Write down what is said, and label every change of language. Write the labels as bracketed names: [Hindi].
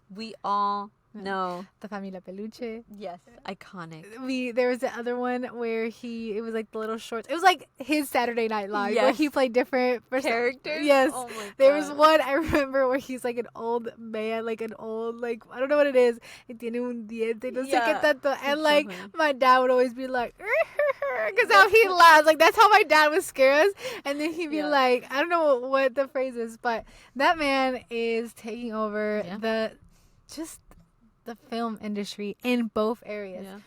[English] We all know. The Familia Peluche. Yes. Iconic. There was the other one where it was like the little shorts. It was like his Saturday Night Live where Yes. he played different Characters? Yes. Oh my God. There was one I remember where he's like an old man, like an old, like, I don't know what it is. [Spanish] Y tiene un diente, no sé qué tanto. [English] And like, my dad would always be like, because how he laughs. Like, that's how my dad would scare us. And then he'd be like, I don't know what the phrase is, but that man is taking over the film industry in both areas.